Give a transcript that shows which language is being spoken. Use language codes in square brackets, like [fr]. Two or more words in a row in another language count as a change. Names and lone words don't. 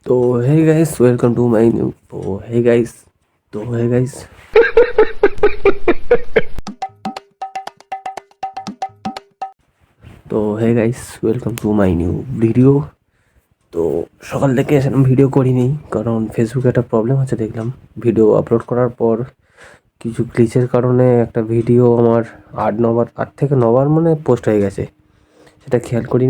[en] so hey guys, welcome to my new so hey guys welcome to my new video. [bn] তো সকাল থেকে সেরকম ভিডিও করিনি, কারণ ফেসবুকে একটা প্রবলেম হচ্ছে দেখলাম। ভিডিও আপলোড করার পর কিছু গ্লিচের কারণে একটা ভিডিও আমার 8 থেকে 9বার মানে পোস্ট হয়ে গেছে, সেটা খেয়াল করিনি।